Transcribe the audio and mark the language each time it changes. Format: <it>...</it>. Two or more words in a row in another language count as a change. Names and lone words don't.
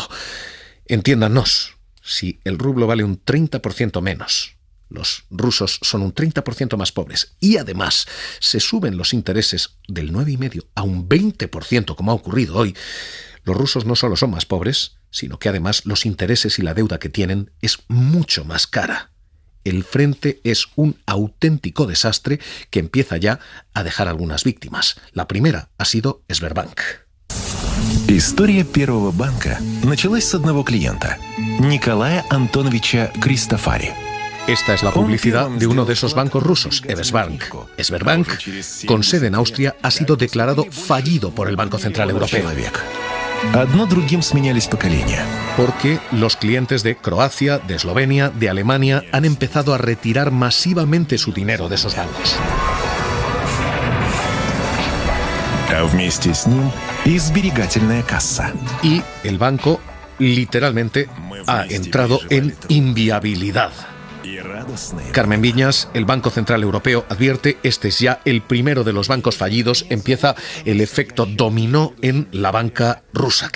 <es>Entiéndanos, si el rublo vale un 30% menos, los rusos son un 30% más pobres y además se suben los intereses del 9,5% a un 20%, como ha ocurrido hoy, los rusos no solo son más pobres, sino que además los intereses y la deuda que tienen es mucho más cara. El frente es un auténtico desastre que empieza ya a dejar algunas víctimas. La primera ha sido Sberbank.</es> <ru>История первого банка началась с одного клиента, Николая Антоновича Кристофари.</ru> <es>Esta es la publicidad de uno de esos bancos rusos, Sberbank. Sberbank, con sede en Austria, ha sido declarado fallido por el Banco Central Europeo.</es> <ru>Одно другим сменялись поколения.</ru> <es>Porque los clientes de Croacia, de Eslovenia, de Alemania han empezado a retirar masivamente su dinero de esos bancos.</es> <ru>А вместе с ним и сберегательная касса.</ru> <es>Y el banco literalmente ha entrado en inviabilidad. Carmen Viñas, el Banco Central Europeo advierte, este es ya el primero de los bancos fallidos, empieza el efecto dominó en la banca rusa.</es>